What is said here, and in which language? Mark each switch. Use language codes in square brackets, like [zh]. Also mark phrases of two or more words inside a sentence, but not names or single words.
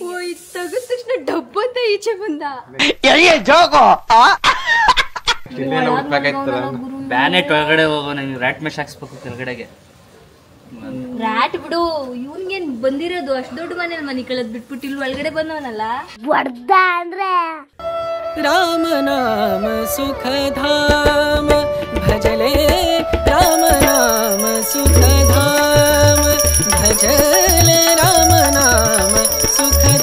[kn] ತೆಗೆದ ತಕ್ಷಣ ಡಬ್ಬ ಅಂತ ಈಚೆ ಬಂದ. ಬ್ಯಾನೆಟ್ ಒಳಗಡೆ ಹೋಗೋ ನಂಗೆ [en] rat mesh [kn] ಹಾಕ್ಸ್ಬೇಕು ಕೆಳಗಡೆಗೆ. ರಾಟ್ ಬಿಡು, ಇವ್ನ್ಗೇನ್ ಬಂದಿರೋದು ಅಷ್ಟ್ ದೊಡ್ಡ ಮನೇಲಿ ಮನಿ ಕಳೆದ್ ಬಿಟ್ಬಿಟ್ಟು ಇಲ್ಲಿ ಒಳಗಡೆ ಬಂದವನಲ್ಲ. ಹೊಡ್ದ ಅಂದ್ರೆ [hi] राम नाम सुख धाम भजले राम नाम सुख धाम भजले राम नाम सुख